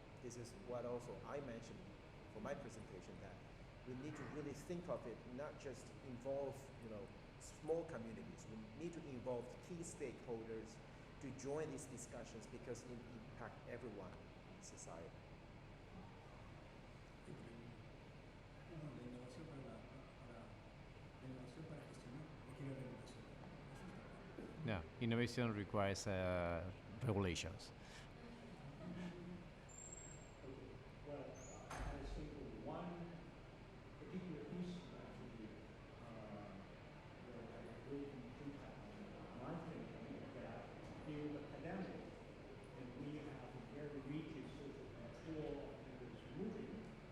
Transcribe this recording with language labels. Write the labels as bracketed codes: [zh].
[en] This is what also I mentioned for my presentation, that we need to really think of it, not just involve small communities. We need to involve key stakeholders to join these discussions because it impacts everyone in society. [es] La innovación para gestionar requiere regulación. [en] Yeah, innovation requires regulations. Well, I think one particular issue actually that I will impact my thinking is that in the pandemic, and we have a very rigid social control and it's moving,